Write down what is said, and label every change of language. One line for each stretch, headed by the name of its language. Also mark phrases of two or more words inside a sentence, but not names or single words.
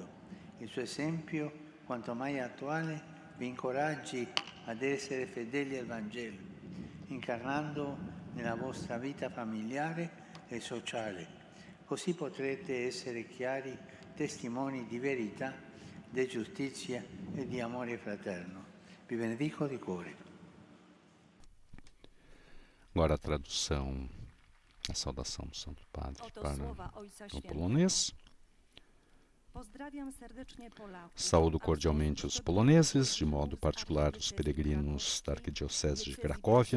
Italian: Il suo esempio, quanto mai attuale, vi incoraggi ad essere fedeli al Vangelo, incarnando nella vostra vita familiare e sociale. Così potrete essere chiari testimoni di verità, di giustizia e di amore fraterno. Vi benedico di cuore.
Portuguese: Agora a tradução, a saudação do Santo Padre para o polonês. Saúdo cordialmente os poloneses, de modo particular os peregrinos da Arquidiocese de Cracóvia,